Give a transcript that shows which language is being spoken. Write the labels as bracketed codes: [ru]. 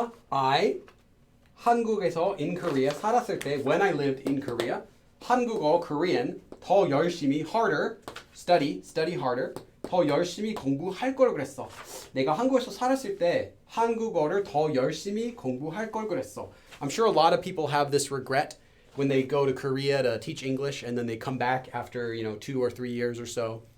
[en] I [ko] 한국에서 [en] in Korea [ko] 살았을 때, [en] when I lived in Korea, [ko] 한국어 [en] Korean [ko] 더 열심히 [en] harder study harder [ko] 더 열심히 공부할 걸 그랬어. 내가 한국에서 살았을 때 한국어를 더 열심히 공부할 걸 그랬어. [en] I'm sure a lot of people have this regret when they go to Korea to teach English and then they come back after 2 or 3 years or so.